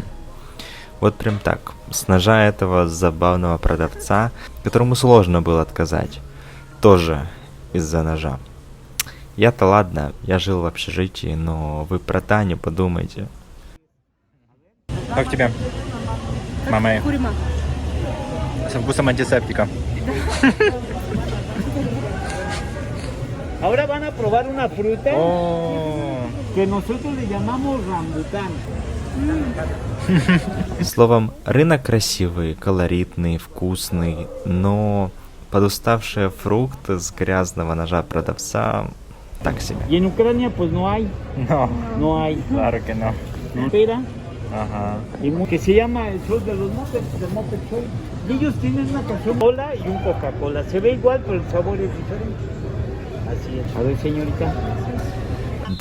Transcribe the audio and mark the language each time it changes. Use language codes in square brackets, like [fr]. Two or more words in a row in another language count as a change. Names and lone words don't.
[ru] Вот прям так, с ножа этого забавного продавца, которому сложно было отказать, тоже из-за ножа. Я-то ладно, я жил в общежитии, но вы про Таню подумайте. Как тебе, мама? Курима. Со вкусом антисептика. [es] Ahora van a probar una fruta que nosotros le llamamos rambután. [ru] Словом, рынок красивый, колоритный, вкусный, но подуставший фрукт с грязного ножа продавца так себе. [es] Y en Ucrania pues no hay, No, no hay. claro que no. Espera, Ajá. que se llama el show de los mopeds, el [en] moped show. [es] Y ellos tienen una canción cola y un Coca-Cola. Se ve igual, pero el sabor es diferente. Así es. A ver, señorita.